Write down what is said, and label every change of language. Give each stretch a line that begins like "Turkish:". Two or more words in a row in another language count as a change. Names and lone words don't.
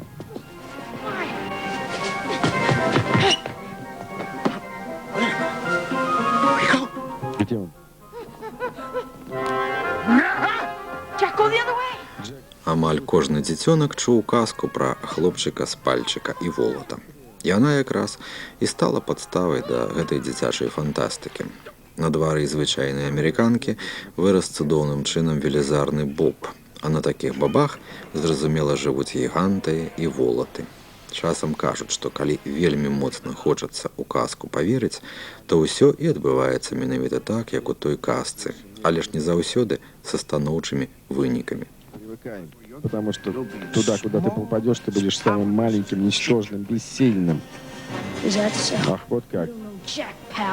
Russian: Где он?
Belarusian: Амаль кожны дзіцёнак чуў казку пра хлопчыка з пальчыка і волата. Яна якраз і стала падставай да гэтай дзіцячай фантастыкі. На двары звычайнай амерыканкі вырас цудоўным чынам велізарны боб, а на такіх бабах, зразумела, жывуць гіганты і волаты. Часам кажуць, што калі вельмі моцна хочацца ў казку паверыць, то ўсё і адбываецца менавіта так, як у той казцы, але ж не заўсёды са станоўчымі вынікамі.
Russian: Привыкаем. Потому что туда, куда ты попадешь, ты будешь самым маленьким, ничтожным, бессильным. Ах, вот как. Посмотрим.